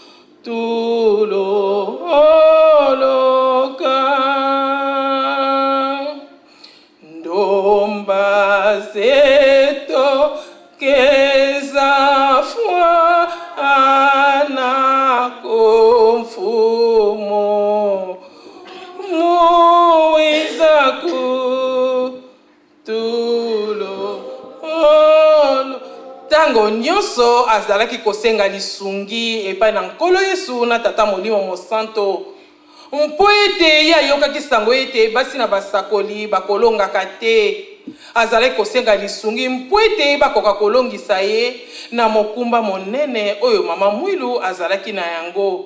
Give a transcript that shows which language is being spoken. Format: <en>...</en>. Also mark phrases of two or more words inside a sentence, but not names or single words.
<ln>tulo oloka ndomba zetokeza fwa anako mfumo izaku tulo olo. Tango nyonso azalaki kosenga lisungi epai na nkolo Yesu na tata Molimo Mosanto mpo ete ye ayokaki sango ete basi na basakoli bakolongaka te. Azalaki kosenga lisungi mpo ete bakoka kolongisa ye na mokumba monene oyo mama Mwilu azalaki na yango.</ln>